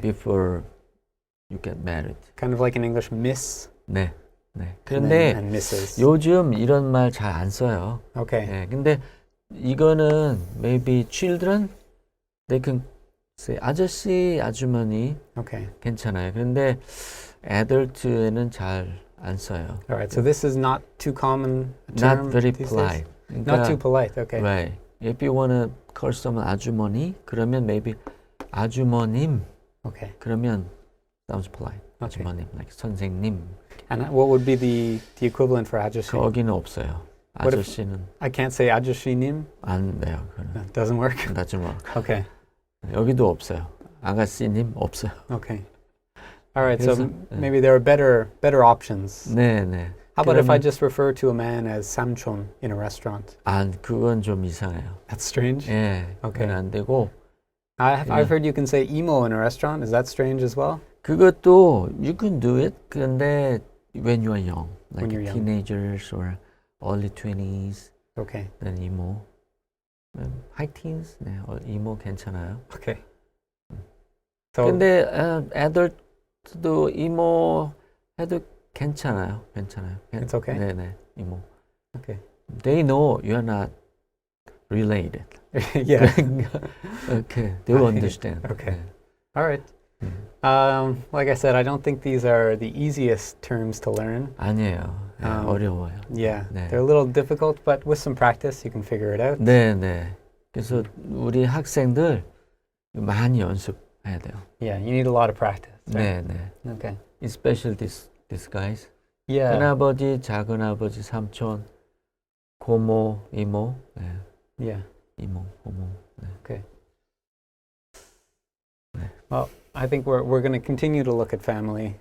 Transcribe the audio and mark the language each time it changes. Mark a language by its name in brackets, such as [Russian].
[English] Before you get married. Kind of like in English, miss [Korean] 네, 네. [English] and, [Korean] 그런데 [English] and Mrs. [Korean] 요즘 이런 말 잘 안 써요. [English] Okay. 네, 근데 이거는 maybe children they can say 아저씨, 아주머니 Okay. [Korean] 괜찮아요. 그런데 adult에는 잘 안 써요. [English] All right. So this is not too common a Not term very these polite. days? Not too polite. Okay. Right. If you want to call someone 아주머니, 그러면 maybe 아주머님 Okay. 그러면 sounds polite. Okay. [Korean] 아주머님, like 선생님. [English] And what would be the equivalent for 아저씨? [Korean] 거기는 없어요. [English] What if- [Korean] 아저씨는 [English] I can't say 아저씨님. [Korean] 안 돼요. 그거는. [English] That doesn't work. doesn't work. Okay. [Korean] 여기도 없어요. 아가씨님 없어요. [English] Okay. All right. So [Korean] 그래서, [English] maybe there are better options. [Korean] 네, 네. [English] How about if I [Korean] 그러면- [English] just refer to a man as 삼촌 in a restaurant? [Korean] 그건 좀 이상해요. [English] That's strange. [Korean] 예, [English] Okay. [Korean] 그건 안 되고 [English] I've Yeah. heard you can say emo in a restaurant. Is that strange as well? 그것도 you can do it. 근데 when you are young, like When you're young. teenagers or early 20s, Okay. then emo. [Korean] high teens, 네, emo 괜찮아요. [English] Okay. So [Korean] 근데 adult도 emo 해도 괜찮아요. 괜찮아요. [English] It's okay? [Korean] 네, 네, emo. [English] Okay. They know you are not related. yeah. Okay, they will understand. Okay. [Korean] 네. [English] All right. 음. Like I said, I don't think these are the easiest terms to learn. [Korean] 아니에요. 네, 어려워요. [English] Yeah, [Korean] 네. [English] they're a little difficult, but with some practice, you can figure it out. [Korean] 네, 네. 그래서 우리 학생들 많이 연습해야 돼요. [English] Yeah, you need a lot of practice. Right? [Korean] 네, 네. [English] Okay. Especially these guys. Yeah. [Korean] 큰아버지, 작은아버지, 삼촌, 고모, 이모, 네. [English] Yeah. [Korean] 이모, 고모. 네. [English] Well, I think we're going to continue to look at family